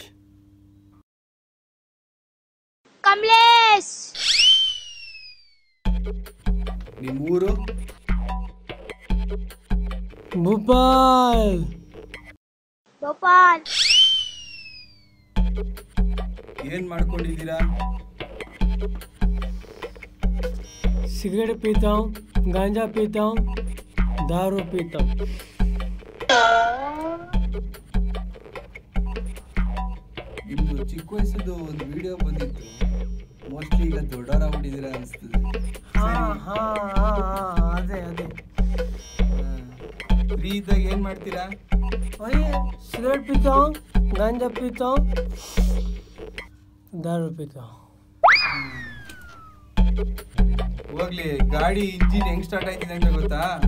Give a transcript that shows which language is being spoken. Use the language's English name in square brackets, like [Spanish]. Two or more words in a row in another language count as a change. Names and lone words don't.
[Kannada] ನಿಮ್ಮ ಊರು? ಭೋಪಾಲ್. ಏನ್ ಮಾಡ್ಕೊಂಡಿದ್ದೀರಾ? [Hindi] सिगरेट पीता हूँ, गांजा पीता हूँ, दारू पीता हूँ. [Kannada] ನಿಮ್ದು ಚಿಕ್ಕ ವಯಸ್ಸದ್ದು ಒಂದು ವಿಡಿಯೋ ಬಂದಿತ್ತು. ಮೋಸ್ಟ್ಲಿ ಈಗ ದೊಡ್ಡವರಾಗ್ಬಿಟ್ಟಿದ್ದೀರಾ ಅನಿಸ್ತದೆ. ಅದೇ ಫ್ರೀ ಇದ್ದಾಗ ಏನ್ ಮಾಡ್ತೀರಾ? [Hindi] सिगरेट पीता हूँ, गांजा पीता हूँ, दारू पीता हूँ. [Kannada] ಹೋಗ್ಲಿ, ಗಾಡಿ ಇಂಜಿನ್ ಹೆಂಗ್ ಸ್ಟಾರ್ಟ್ ಆಯ್ತಿದೆ ಅಂತ ಗೊತ್ತಾ?